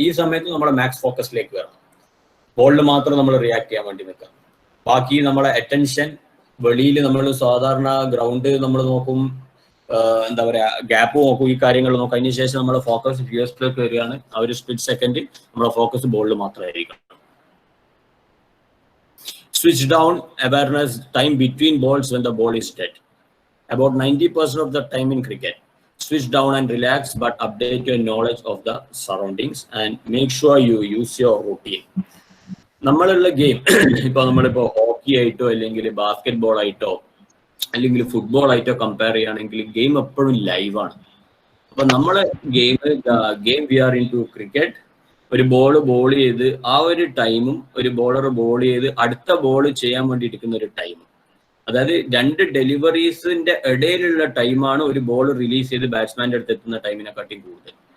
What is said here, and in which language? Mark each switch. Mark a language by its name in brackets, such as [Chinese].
[Malayalam] ഈ സമയത്ത് നമ്മുടെ മാക്സ് ഫോക്കസിലേക്ക് വരണം. ബോളിൽ മാത്രം നമ്മൾ റിയാക്ട് ചെയ്യാൻ വേണ്ടി നിൽക്കാം. ബാക്കി നമ്മളെ അറ്റൻഷൻ വെളിയിൽ, നമ്മൾ സാധാരണ ഗ്രൗണ്ട് നമ്മൾ നോക്കും, എന്താ പറയാ, ഗ്യാപ്പ് നോക്കും, ഈ കാര്യങ്ങൾ നോക്കും. അതിന് ശേഷം നമ്മുടെ ഫോക്കസ് ഫിയേഴ്സിലേക്ക് വരികയാണ്. ആ ഒരു സ്പ്ലിറ്റ് സെക്കൻഡ് നമ്മുടെ ഫോക്കസ് ബോളിൽ മാത്രമായിരിക്കും. [English] Switch down, awareness, time between balls when the ball is dead. About 90% of the time in cricket, switch down and relax, but update your knowledge of the surroundings and make sure you use your routine. [Malayalam] നമ്മളുള്ള game ഇപ്പൊ നമ്മളിപ്പോ hockey ആയിട്ടോ അല്ലെങ്കിൽ basket ball ആയിട്ടോ അല്ലെങ്കിൽ football ആയിട്ടോ compare ചെയ്യുകയാണെങ്കിൽ game എപ്പോഴും ലൈവാണ്. അപ്പൊ നമ്മളെ game [English] we are into [Malayalam] cricket. ഒരു ബോൾ ചെയ്ത് ആ ഒരു ടൈമും ഒരു ബോളർ ബോൾ ചെയ്ത് അടുത്ത ബോൾ ചെയ്യാൻ വേണ്ടി ഇരിക്കുന്ന ഒരു ടൈമും, അതായത് 2 ഡെലിവറീസിന്റെ ഇടയിലുള്ള ടൈമാണ് ഒരു ബോൾ റിലീസ് ചെയ്ത് ബാറ്റ്സ്മാന്റെ അടുത്ത് എത്തുന്ന ടൈമിനെക്കാട്ടി കൂടുതൽ.